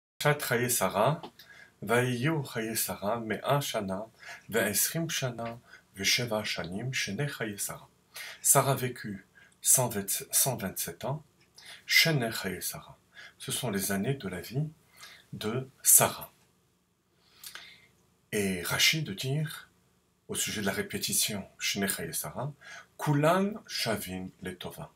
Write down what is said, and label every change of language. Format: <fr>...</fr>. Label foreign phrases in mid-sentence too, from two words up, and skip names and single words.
<he>פרשת חיי שרה, ויהיו חיי שרה 100 שנה, ו20 שנה, ו7 שנים, שני חיי שרה.</he> <fr>Sarah vécut 127 ans,</fr> <he>שני חיי שרה.</he> <fr>Ce sont les années de la vie de Sarah. Et Rachid de dire, au sujet de la répétition,</fr> <he>שני חיי שרה, כולן שוין לטובה.</he>